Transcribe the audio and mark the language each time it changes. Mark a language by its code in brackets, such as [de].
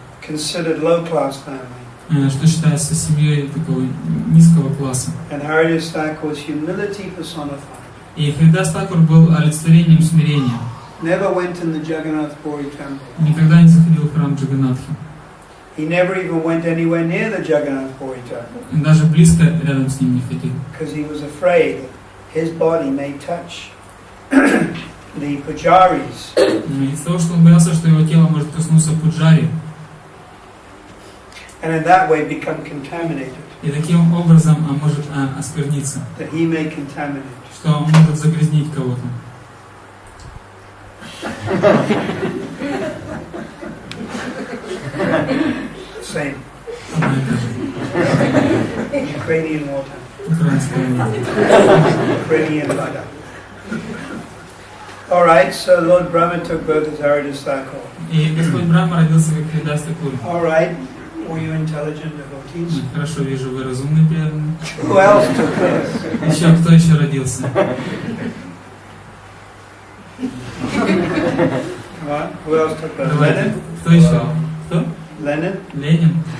[en] Considered low-class family. [ru] Что считается семьей такого низкого класса. [en] And Haridas Thakur was humility personified. [ru] И Харидас Такур был олицетворением смирения. [en] Never went in the Jagannath Puri temple. [ru] Никогда не заходил в храм Джаганнатхи. [en] He never even went anywhere near the Jagannath Puri temple. [ru] Даже близко рядом с ним не ходил. [en] Because he was afraid that his body may touch the pujaris. [ru] Из-за того, что он боялся, что его тело может коснуться пуджари. [en] And in that way become contaminated. [ru] И таким образом может оскверниться. [en] That he may contaminate. [ru] Что он может загрязнить кого-то. [en] Same. Ukrainian water. Ukrainian Buddha. Alright, so Lord Brahma took birth as Haridas Thakur. [ru] И Господь Брахма родился как Харидас Такур. [en] Alright, were you intelligent devotees? [ru] Хорошо, вижу, вы разумный преданный. [en] Who else took birth? [ru] Еще кто еще родился? [en] What? Who else took birth? [ru] Давайте. [en] Lenin? [ru] Кто еще? Кто? [en] Lenin? [ru] Ленин.